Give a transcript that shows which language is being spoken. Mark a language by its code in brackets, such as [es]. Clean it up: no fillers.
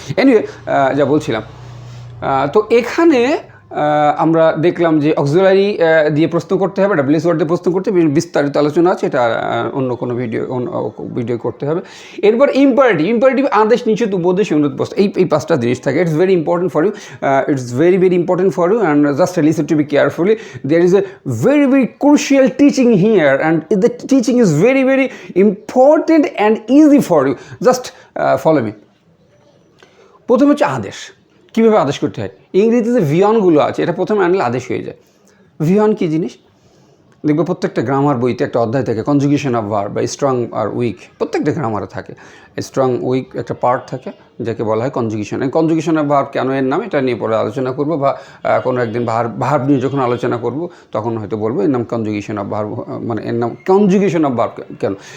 [bn] Anyway, যা বলছিলাম, তো এখানে আমরা দেখলাম যে অক্সিলারি দিয়ে প্রশ্ন করতে হবে, ডাব্লিউএস ওয়ার্ড দিয়ে প্রশ্ন করতে হবে, বিস্তারিত আলোচনা আছে, এটা অন্য কোনো ভিডিও করতে হবে। এরপর ইম্পারেটিভ আদেশ, নিষেধ, উপদেশ, অনুরোধ, প্রশ্ন, এই 5টা জিনিস থাকে। [en] It's very important for you, it's very important for you, and just listen to be carefully. There is a very crucial teaching here, and the teaching is very important and easy for you. Just follow me. [bn] প্রথমে হচ্ছে আদেশ। কীভাবে আদেশ করতে হয়? ইংরেজিতে যে ভিয়নগুলো আছে, এটা প্রথমে আনলে আদেশ হয়ে যায়। ভিয়ন কী জিনিস? দেখবে প্রত্যেকটা গ্রামার বইতে একটা অধ্যায় থাকে, কনজুগেশন অফ ভার্ব বা স্ট্রং আর উইক, প্রত্যেকটা গ্রামারে থাকে। স্ট্রং উইক একটা পার্ট থাকে যাকে বলা হয় কনজুগেশন। এই কনজুগেশন অফ ভার্ব কেন এর নাম, এটা নিয়ে পরে আলোচনা করব, বা কোনো একদিন ভার্ব নিয়ে যখন আলোচনা করব তখন হয়তো বলবো এর নাম কনজুগেশন অফ ভার্ব, মানে এর নাম কনজুগেশন অফ ভার্ব কেন।